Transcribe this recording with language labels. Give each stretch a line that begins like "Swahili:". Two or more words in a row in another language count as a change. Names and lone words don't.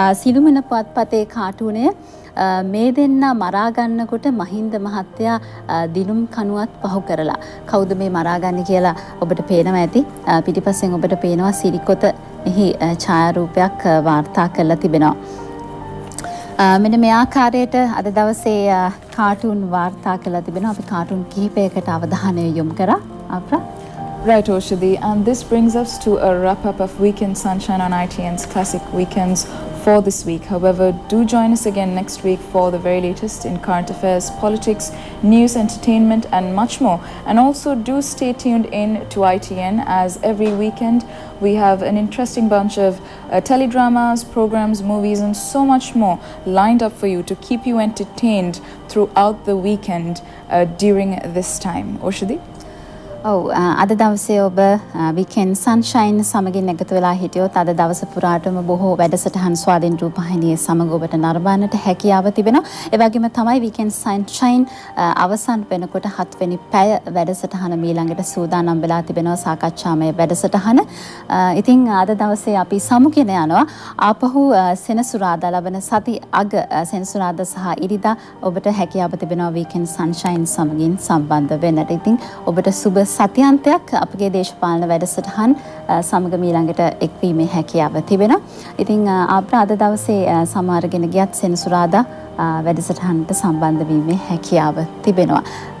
Sinhala: සිළුමිණ පුවත්පතේ කාටුනේ මේ දෙන්න මරා ගන්නකොට මහින්ද මහත්තයා දිනුම් කණුවත් පහු කරලා කවුද මේ මරාගන්නේ කියලා ඔබට පේනවා ඇති. පිටිපස්සෙන් ඔබට පේනවා සිරිකොත එහි ඡායාරූපයක් වාර්තා කරලා තිබෙනවා. මෙන්න මේ ආකාරයට අද දවසේ කාටුන් වාර්තා කරලා තිබෙනවා. අපි කාටුන් කිහිපයකට අවධානය යොමු කරා. අප්‍රා
English: Right, Oshadi, and this brings us to a wrap up of Weekend Sunshine on ITN's Classic Weekends for this week. However, do join us again next week for the very latest in current affairs, politics, news, entertainment, and much more. And also do stay tuned in to ITN, as every weekend we have an interesting bunch of teledramas, programs, movies, and so much more lined up for you to keep you entertained throughout the weekend during this time. Oshadi?
Sinhala: ඔව් අද දවසේ ඔබ
English: weekend sunshine
Sinhala: සමගින් එකතු වෙලා හිටියොත් අද දවස පුරාටම බොහෝ වැඩසටහන් ස්වාධීන රූපවාහිනියේ සමග ඔබට නරඹන්නට හැකියාව තිබෙනවා. ඒ වගේම තමයි
English: weekend sunshine
Sinhala: අවසන් වෙනකොට 7 වෙනි පැය වැඩසටහන මීළඟට සූදානම් වෙලා තිබෙනවා සාකච්ඡාමය වැඩසටහන. ඉතින් අද දවසේ අපි සමුගෙන යනවා ආපහු සෙනසුරාදා ලබන සති අග සෙනසුරාදා සහ ඉරිදා ඔබට හැකියාව තිබෙනවා
English: weekend sunshine
Sinhala: සමගින් සම්බන්ධ වෙන්නට. ඉතින් ඔබට සුබ සතියන්තයක් අපගේ දේශපාලන වැඩසටහන් සමග මීළඟට එක්වීමේ හැකියාව තිබෙනවා. ඉතින් අපට අද දවසේ සමහරගෙන ගියත් සෙනසුරාදා වැඩසටහනට සම්බන්ධ වීමේ හැකියාව තිබෙනවා.